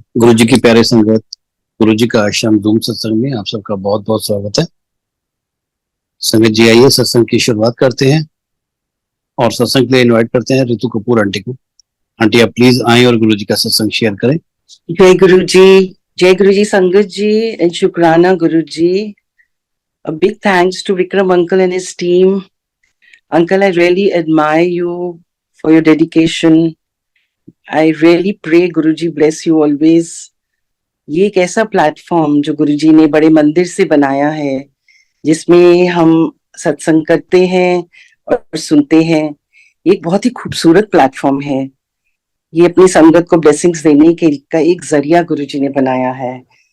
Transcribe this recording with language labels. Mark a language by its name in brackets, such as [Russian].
[Hindi] गुरु जी की प्यारे संगत, गुरु जी का आश्रम धूम सत्संग में आप सबका बहुत बहुत स्वागत है। संगत जी आइए सत्संग की शुरुआत करते हैं और सत्संग के लिए इनवाइट करते हैं ऋतु कपूर आंटी को। आंटी आप प्लीज आए और गुरु जी का सत्संग शेयर करें। जय गुरु जी। जय गुरु जी संगत जी एंड शुक्राना गुरु जी। [English] A big thanks to Vikram uncle and his team. Uncle, I really admire you for your dedication. I really pray Guruji bless you always. [Hindi] ये एक ऐसा प्लेटफॉर्म जो गुरुजी ने बड़े मंदिर से बनाया है, जिसमें हम सत्संग करते हैं और सुनते हैं। ये एक बहुत ही खूबसूरत प्लेटफॉर्म है। ये अपनी संगत को ब्लेसिंग्स देने के का एक जरिया गुरुजी ने बनाया है।